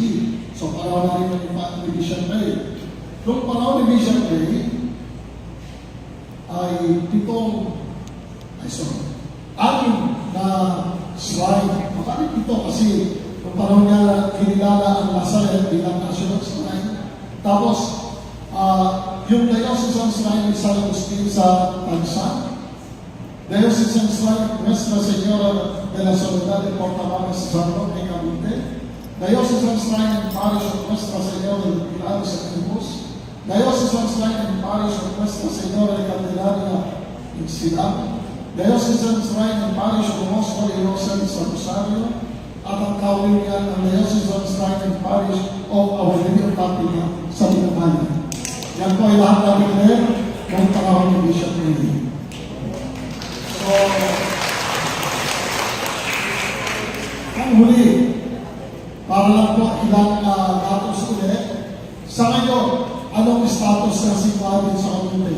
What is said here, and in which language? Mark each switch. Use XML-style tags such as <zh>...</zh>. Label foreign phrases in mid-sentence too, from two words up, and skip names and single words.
<tl>So panahon na rin ng Bishop Ray. Noong panahon ni Bishop Ray, ay anim na shrine. Bakit ito? Kasi noong panahon niya kinilala ang Nazaret bilang national shrine. Tapos, yung Diocesan Shrine ni San Agustin sa Tansan, Diocesan Shrine Nuestra Señora de la Soledad de Portamares sa San Roque, Cavite, Diocesan Shrine and Parish of Nuestra Señora de Pilar sa Cruz, Diocesan Shrine and Parish of Nuestra Señora de Candelaria in Silao, Diocesan Shrine and Parish of Most Holy Rosary sa Rosario, at ang kawilan ng Diocesan Shrine and Parish of Our Lady of Fatima sa Binamaya. Yan po ay lahat namin ngayon ng panahon ni Bishop Ray. So, ang huli, para lang po ilang datos ulit, sa ngayon, anong status ng simbahan sa Cavite?</tl>